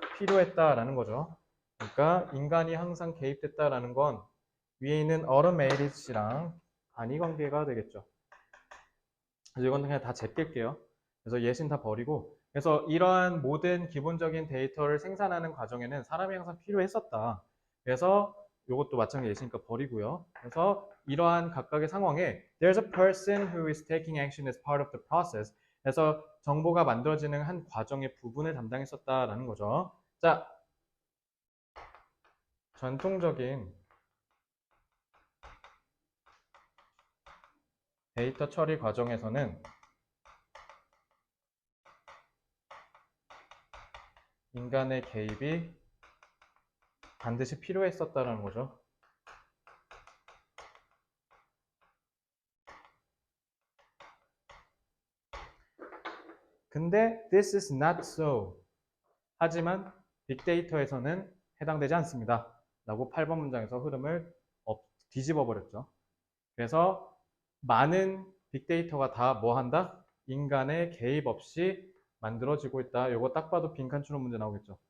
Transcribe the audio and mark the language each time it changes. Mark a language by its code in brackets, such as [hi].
[ko] 필요했다라는 거죠. 그러니까 인간이 항상 개입됐다라는 건 위에 있는 automated이랑 관이 관계가 되겠죠. 그래서 이건 그냥 다 제낄게요. 그래서 예신 다 버리고, 그래서 이러한 모든 기본적인 데이터를 생산하는 과정에는 사람이 항상 필요했었다. 그래서 이것도 마찬가지 예시니까 버리고요. 그래서 이러한 각각의 상황에 [en] there's a person who is taking action as part of the process. [ko] 그래서 정보가 만들어지는 한 과정의 부분을 담당했었다라는 거죠. 자, 전통적인 데이터 처리 과정에서는 인간의 개입이 반드시 필요했었다는 거죠. 근데 [en] this is not so. [ko] 하지만 빅데이터에서는 해당되지 않습니다. 라고 8번 문장에서 흐름을 뒤집어 버렸죠. 그래서 많은 빅데이터가 다 뭐 한다? 인간의 개입 없이 만들어지고 있다. 이거 딱 봐도 빈칸 추론 문제 나오겠죠.